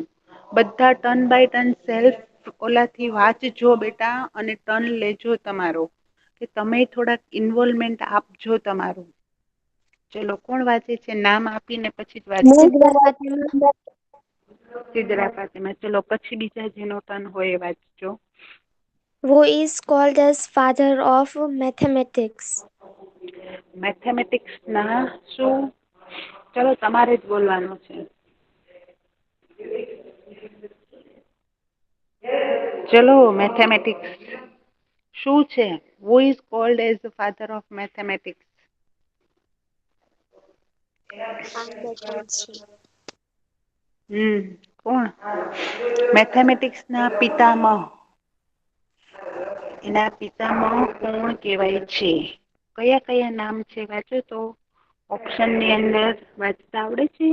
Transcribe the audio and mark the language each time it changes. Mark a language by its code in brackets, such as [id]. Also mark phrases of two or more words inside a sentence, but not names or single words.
[gu] બધા [en] turn by turn [gu] સેલ્ફ ઓલાથી વાંચજો બેટા અને ટર્ન લેજો તમારો. કે તમે થોડાક ઇન્વોલ્વમેન્ટ આપજો તમારું. ચલો કોણ વાંચે છે? નામ આપીને પછી જ વાંચજો. સિદ્ધરા ફાતિમા. ચલો પછી બીજા જેનો ટર્ન હોય એ વાંચજો. [en] Who is called as father of mathematics? [gu] મેથેમેટિક્સ ના શું? ચલો તમારે જ બોલવાનું છે. ચલો મેથેમેટિક્સ શું છે? [en] Who is called as the father of mathematics? [gu] આલ્બર્ટ આઇન્સ્ટાઈન. કોણ? મેથેમેટિક્સ ના પિતામહ. એના પિતામહ કોણ કહેવાય છે? કયા કયા નામ છે વાંચો તો. ઓપ્શન ની અંદર વાંચતા આવડે છે?